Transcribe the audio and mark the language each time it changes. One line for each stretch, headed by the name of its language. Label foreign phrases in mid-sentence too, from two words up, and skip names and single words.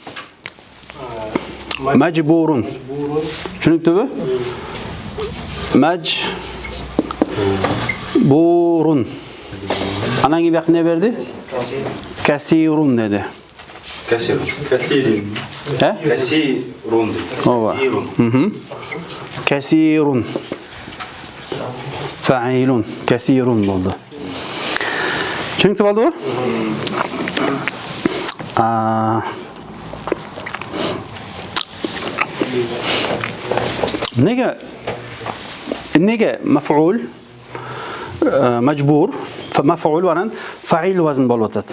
Kyrgyz: Majburun. Түшүнүктүүбү? Majburun. Анан кийин бияк эмне берди? Kasirun деди. Касирун. Ооба. Kasirun. Fa'ilun. Kasirun болду. Түшүнүктүү болдубу? Неге маф'ул majbur маф'ул анан фаил вазн болуп атат.